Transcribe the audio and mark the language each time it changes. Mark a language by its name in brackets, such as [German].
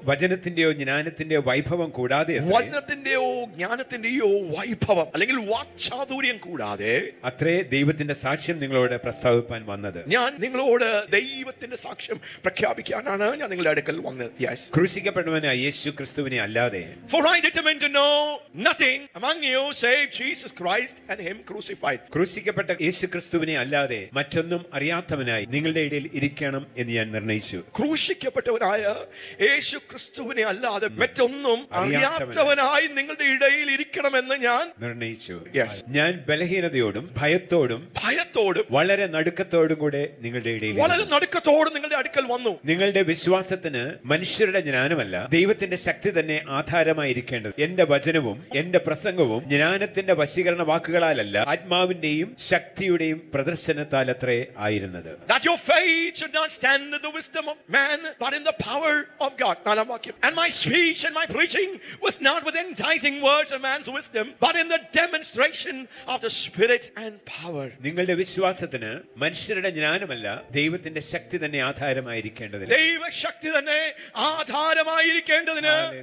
[Malayalam] വചനത്തിന്റെയോ ജ്ഞാനത്തിന്റെയോ വൈഭവം കൂടാതെ വചനത്തിന്റെയോ ജ്ഞാനത്തിന്റെയോ വൈഭവം അല്ലെങ്കിൽ വാക്ചാതുര്യം കൂടാതെ അത്രേ ദൈവത്തിന്റെ സാക്ഷ്യം നിങ്ങളോട് പ്രസ്താവിപ്പാൻ വന്നത്. ഞാൻ നിങ്ങളോട് ദൈവത്തിന്റെ സാക്ഷ്യം പ്രഖ്യാപിക്കാനാണ് ഞാൻ നിങ്ങളുടെ അടുക്കൽ വന്നത്. [English] Yes. [Malayalam] ക്രൂശിക്കപ്പെട്ടവനായ യേശു ക്രിസ്തുവിനെ അല്ലാതെ [English] For I determined to know nothing among you save Jesus Christ and him crucified. [Malayalam] ക്രൂശിക്കപ്പെട്ട യേശു ക്രിസ്തുവിനെ അല്ലാതെ മറ്റൊന്നും അറിയാത്തവനായി നിങ്ങളുടെ ഇടയിൽ ഇരിക്കണം എന്ന് ഞാൻ നിർണയിച്ചു. ക്രൂശിക്കപ്പെട്ടവനായ യേശു ക്രിസ്തുവിനെ അല്ലാതെ മറ്റൊന്നും അറിയാത്തവനായി നിങ്ങളുടെ ഇടയിൽ ഇരിക്കണമെന്ന് ഞാൻ നിർണയിച്ചു. [English] Yes. [Malayalam] ഞാൻ ബലഹീനതയോടും ഭയത്തോടും വളരെ നടുക്കത്തോടും കൂടെ നിങ്ങളുടെ ഇടയിൽ നിങ്ങളുടെ അടുക്കൽ വന്നു. നിങ്ങളുടെ വിശ്വാസത്തിന് മനുഷ്യരുടെ ജ്ഞാനമല്ല ദൈവത്തിന്റെ ശക്തി തന്നെ ആധാരമായിരിക്കേണ്ടത്. എന്റെ വചനവും എന്റെ പ്രസംഗവും ജ്ഞാനത്തിന്റെ വശീകരണ വാക്കുകളാലല്ല ആത്മാവിന്റെയും ശക്തിയുടെയും പ്രദർശനത്താൽ അത്രേ ആയിരുന്നത്. [English] That your faith should not stand in the wisdom of man but in the power of God. 4-ാം വാക്യം. And my speech and my preaching was not with enticing words of man's wisdom but in the demonstration of the Spirit and power. [Malayalam] നിങ്ങളുടെ വിശ്വാസത്തിന് മനുഷ്യരുടെ ജ്ഞാനമല്ല ദൈവത്തിന്റെ ശക്തി തന്നെ ആധാരമായിരിക്കേണ്ടതിന്. ദൈവശക്തി തന്നെ ആധാരമായിരിക്കേണ്ടതിന്